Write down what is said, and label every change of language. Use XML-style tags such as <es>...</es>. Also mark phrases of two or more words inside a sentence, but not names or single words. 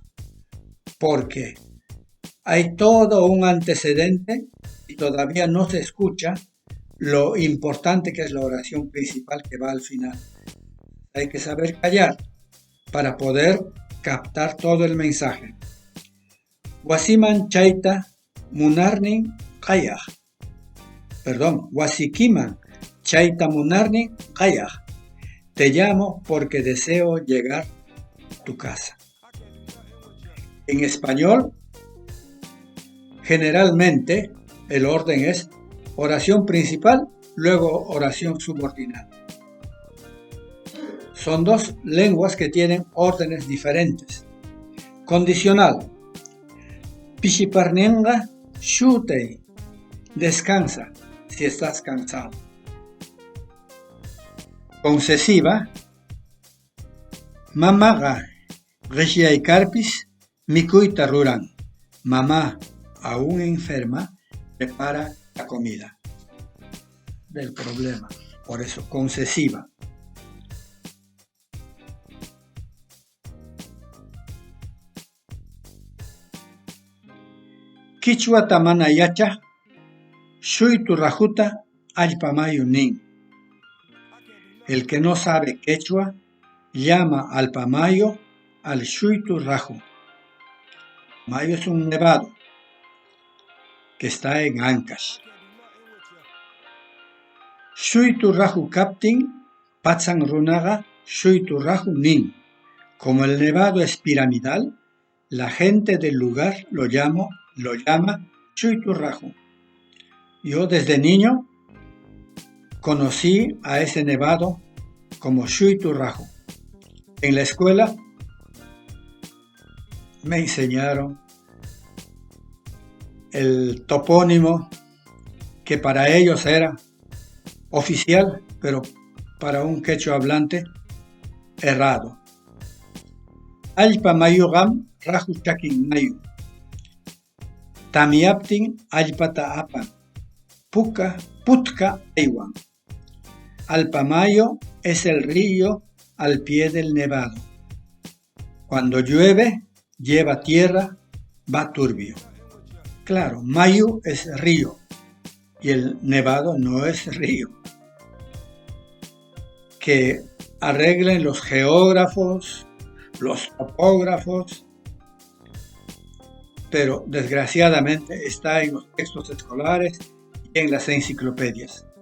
<es>Porque hay todo un antecedente y todavía no se escucha lo importante que es la oración principal que va al final. Hay que saber callar para poder captar todo el mensaje.</es> <qu>Wasiman chaita munarnin kayaj. Wasikiman chaita munarnin kayaj.</qu> <es>Te llamo porque deseo llegar a tu casa. En español, generalmente el orden es oración principal, luego oración subordinada. Son 2 lenguas que tienen órdenes diferentes.</es> <qu>Condicional. Pishiparnenga shutei.</qu> <es>Descansa si estás cansado. Concesiva.</es> <qu>Mamaga reshiaikarpis mikuita ruran.</qu> <es>Mamá, aún enferma, prepara la comida. Del problema. Por eso, concesiva.</es> <qu>Quichua tamana yacha, shuitu rajuta allpamayu nin.</qu> <es>El que no sabe quechua llama al pamayo al</es> <qu>shuitu raju.</qu> <es>Mayo es un nevado que está en Ancash.</es> <qu>Shuitu raju kaptin patsan runaga shuitu raju nin.</qu> <es>Como el nevado es piramidal, la gente del lugar lo llama</es> <qu>shuitu raju.</qu> <es>Yo desde niño conocí a ese nevado como</es> <qu>shuitu raju.</qu> <es>En la escuela me enseñaron el topónimo que para ellos era oficial, pero para un quechua hablante errado.</es> <qu>Allpa mayugam raju chakin mayu. Tamiaptin allpata apan. Putka aywan.</qu> <es>Alpamayo es el río al pie del nevado. Cuando llueve, lleva tierra, va turbio. Claro, Mayu es río y el nevado no es río. Que arreglen los geógrafos, los topógrafos, pero desgraciadamente está en los textos escolares y en las enciclopedias.</es>